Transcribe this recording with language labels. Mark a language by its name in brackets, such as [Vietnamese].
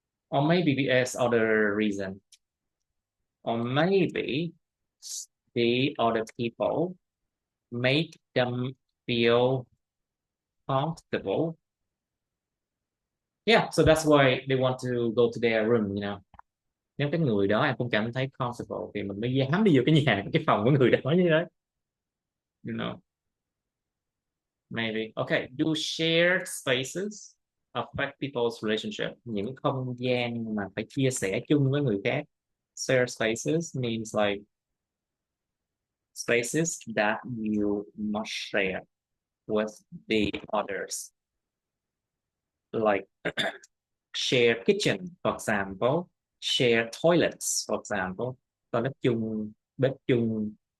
[English] Or maybe there's other reason. Or maybe the other people make them feel comfortable. Yeah, so that's why they want to go to their room, you know. [Vietnamese] Nếu cái người đó em không cảm thấy comfortable thì mình mới dám đi vô cái nhà, cái phòng của người đó như đấy. [English] You know. Maybe. Okay. Do shared spaces affect people's relationship? [Vietnamese] Những không gian mà phải chia sẻ chung với người khác. [English] Shared spaces means like spaces that you must share with the others. Like share kitchen, for example. Share toilets, for example. [Vietnamese] Toilet chung, bếp chung.